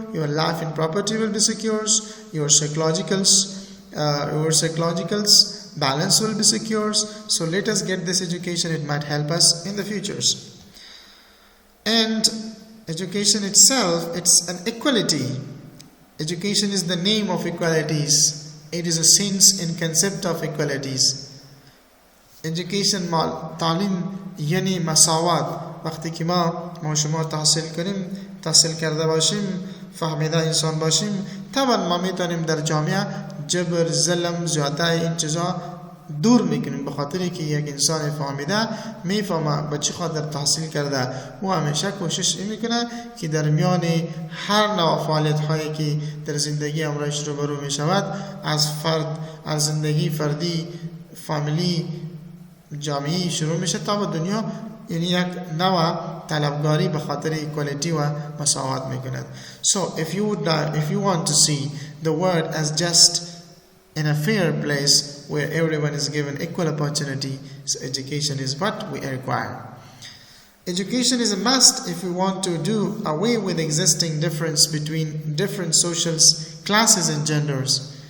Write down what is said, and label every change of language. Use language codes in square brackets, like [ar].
[en] Your life and property will be secure. Your psychologicals balance will be secure. So let us get this education. It might help us in the futures. And education itself, it's an equality. Education is the name of equalities. It is a sense and concept of equalities. [fa] Education تعلیم یعنی مساوات. وقتی که ما شما تحصیل کرده باشیم، فهمیده انسان باشیم، طبعا ما میتونیم در جامعه جبر، ظلم، زیادتی این چیزا دور میکنیم، به خاطر که یک انسان فهمیده میفهمه به چه خاطر تحصیل کرده و همیشه کوشش میکنه که در میان هر نوع فعالیت هایی که در زندگی امروزش روبرو میشود، از زندگی فردی، فامیلی، جامعی شروع میشه تا به دنیا، یعنی یک نوع طلبگاری به خاطر اکوالیتی و مساوات میکند. [en] So if you want to see the world as just in a fair place where everyone is given equal opportunity, so education is what we require. Education is a must if we want to do away with existing difference between different social classes and genders.